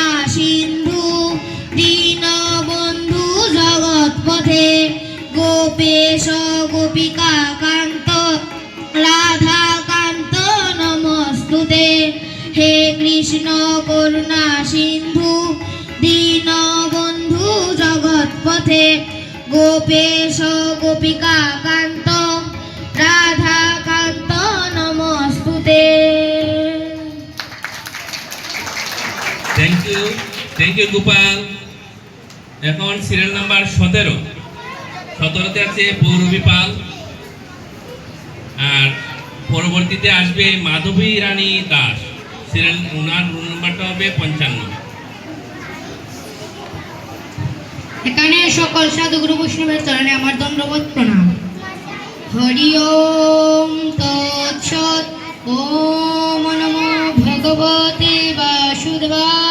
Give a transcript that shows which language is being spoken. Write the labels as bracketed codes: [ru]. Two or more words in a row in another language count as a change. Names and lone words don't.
[sa] सिंधु दीनबंधु जगत्पथे गोपेश गोपिका कांत राधा कांत नमस्तुते हे कृष्ण करुणा सिंधु दीनबंधु जगत्पथे गोपेश गोपिका कांत राधा कांत नमस्तुते। [en] thank you गोपाल। [bn] এখন সিরিয়াল নাম্বার 17তে আছে পৌরবী পাল আর পরবর্তীতে আসবে মাধবী রানী দাস। সিরিয়াল ওনার রোল নাম্বারটা হবে 55। এখানে সকল সাধুগুরু বৈষ্ণবের চরণে আমার দণ্ডবোধ প্রণাম। [sa] হরি ওম তৎসৎ। ওম নমো ভগবতে বাসুদেবায়।